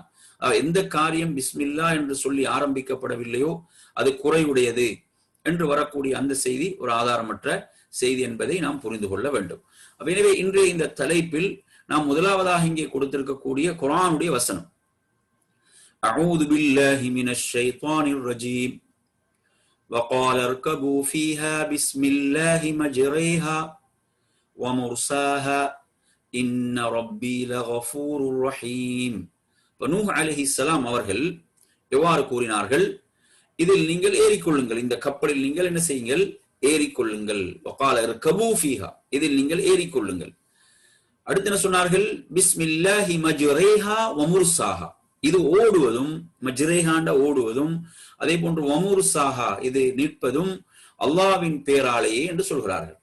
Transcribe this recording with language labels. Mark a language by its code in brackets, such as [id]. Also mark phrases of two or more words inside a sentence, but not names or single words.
[ta] எந்த காரியம் பிஸ்மில்லா என்று சொல்லி ஆரம்பிக்கப்படவில்லையோ அது குறைவுடையது என்று வரக்கூடிய அந்த செய்தி ஒரு ஆதாரமற்ற செய்தி என்பதை நாம் புரிந்து கொள்ள வேண்டும். எனவே இன்றைய இந்த தலைப்பில் நாம் முதலாவதாக இங்கே கொடுத்திருக்கக்கூடிய குர்ஆனுடைய வசனம், [ar] أعوذ بالله من الشيطان الرجيم. وقال اركبوا فيها بسم الله مجريها ومرساها إن ربي لغفور رحيم. [ta] நூஹ் அலைஹிஸ்ஸலாம் அவர்கள் எவ்வாறு கூறினார்கள், இதில் நீங்கள் ஏறிக்கொள்ளுங்கள், இந்த கப்பலில் நீங்கள் என்ன செய்யுங்கள், ஏறிக்கொள்ளுங்கள். [ar] وقال اركبوا فيها, [ta] இதில் நீங்கள் ஏறிக்கொள்ளுங்கள். அடுத்து என்ன சொன்னார்கள், [ar] بسم الله مجريها ومرساها, [ta] இது ஓடுவதும், மஜ்ரேஹாண்ட ஓடுவதும், அதே போன்று வமுர்சாஹா இது நிற்பதும் அல்லாஹ்வின் பேராலேயே என்று சொல்கிறார்கள்.